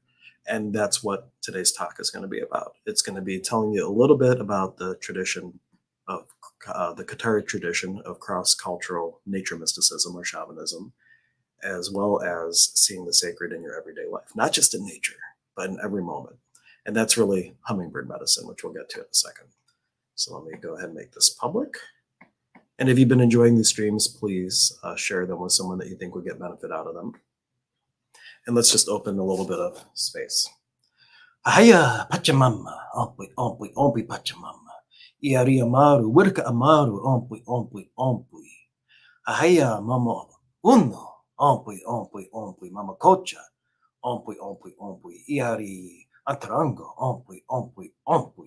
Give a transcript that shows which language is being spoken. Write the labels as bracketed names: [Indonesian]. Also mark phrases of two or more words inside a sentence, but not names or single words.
[English] And that's what today's talk is going to be about. It's going to be telling you a little bit about the tradition of the Katari tradition of cross cultural nature mysticism or shamanism, as well as seeing the sacred in your everyday life, not just in nature, but in every moment. And that's really hummingbird medicine, which we'll get to in a second. So let me go ahead and make this public. And if you've been enjoying these streams, please share them with someone that you think would get benefit out of them. And let's just open a little bit of space. [Quechua] Ahaya Pachamama, Ompui, Ompui, Ompui Pachamama. Iari Amaru, Wirka Amaru, Ompui, Ompui, Ompui. Ahaya Mama Uno, Ompui, Ompui, Ompui, Mama Kocha, Ompui, Ompui, Ompui. Iari Antarango, Ompui, Ompui, Ompui.